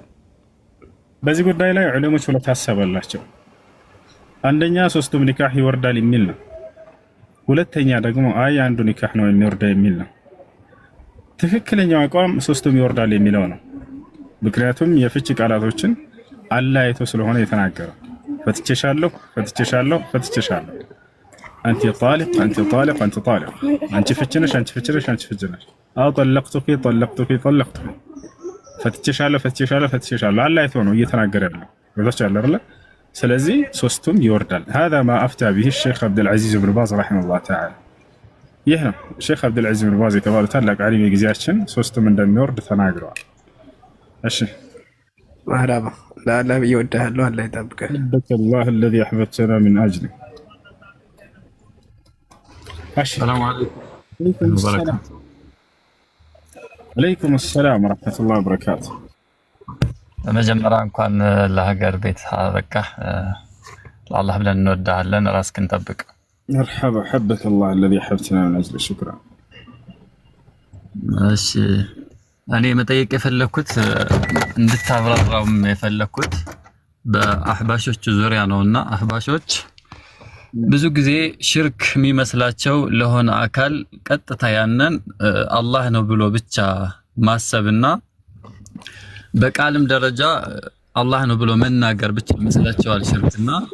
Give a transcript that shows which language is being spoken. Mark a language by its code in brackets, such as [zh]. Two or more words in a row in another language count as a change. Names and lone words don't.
[am] በዚህ ጉዳይ ላይ ዑለሞች ሁለት ሐሳብ አላቸው። አንደኛ 3ቱም ኒካህ ይወርዳል የሚል ነው። ሁለተኛ ደግሞ አንዱ ኒካህ ነው የሚወርደው የሚል ነው። ትክክለኛው አቋም 3ቱም ይወርዳል የሚለው ነው። ምክንያቱም የፍቺ ቃላቶችን አለያይቶ ስለሆነ የተናገረው ፈትቼሻለሁ፣ [ar] أنت طالق أنت [am] ፍችነሽ [ar] أو طلقتك [am] ፈትቼሻለሁ አለያይቶ ነው እየተናገረ ያለው ወላች አይደለ? ስለዚህ 3ቱም ይወርዳል። [ar] هذا ما أفتى به الشيخ عبد العزيز بن باز رحمه الله تعالى። [am] ይህ ነው ሼክ አብዱል ዐዚዝ ብን ባዝ የተባሉ ታላቅ ዓሊም የጊዜያችን 3ቱም እንደሚወርድ ተናግረዋል። እሺ ማህራባ ለአላህ ይወድሃለሁ፣ አላህ ይጠብቅህ። [ar] الله الذي أحببتنا من أجله. السلام عليكم عليكم السلام ورحمة الله وبركاته. [am] መጀመሪያ እንኳን ለሀገር ቤት አበቃህ። ለአላህ ብለን እንወድሃለን። ራስህን ጠብቅ። [ar] مرحبا حبك الله الذي أحببتنا من أجله. شكرا. [am] እሺ እኔ መጠየቅ የፈለኩት እንድታብራራውም የፈለኩት በአህባሾች ዙሪያ ነውና አህባሾች ብዙ ጊዜ ሽርክ የሚመስላቸው ለሆነ አካል ቀጥታ ያንን አላህ ነው ብሎ ብቻ ማሰብና በቃልም ደረጃ አላህ ነው ብሎ መናገር ብቻ ይመስላቸዋል ሽርክና